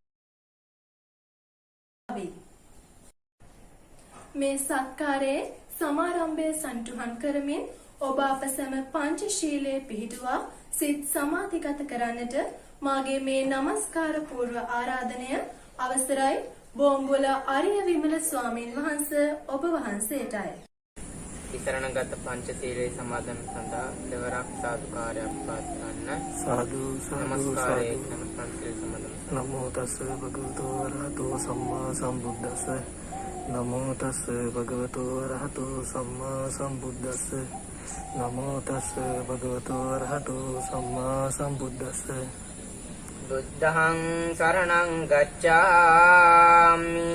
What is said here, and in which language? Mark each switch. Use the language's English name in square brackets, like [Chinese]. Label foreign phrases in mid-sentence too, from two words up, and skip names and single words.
[Sinhala] මේ සත්කාරයේ සමාරම්භය සන්තුහන් කරමින් ඔබ අප සැම පංචශීලයේ පිහිටුවා සිත සමාධිගත කරන්නට මාගේ මේ নমස්කාර පූර්ව ආරාධනය අවසරයි බෝම්බුල ආර්ය විමල ස්වාමීන් වහන්සේ ඔබ වහන්සේටයි. ඉසරණගත පංචශීලයේ සමාදන් සඳහා දෙවරක් සාදුකාරයක් පවත්වන්න. සාදු නමස්කාරයේ පංචශීල සමාදන්. [Pali] නමෝ තස්ස භගවතු වරහතෝ සම්මා සම්බුද්දස්ස. නමෝ තස්ස භගවතු වරහතෝ සම්මා සම්බුද්දස්ස. නමෝ තස්ස භගවතු වරහතෝ සම්මා සම්බුද්දස්ස. බුද්ධං සරණං ගච්ඡාමි.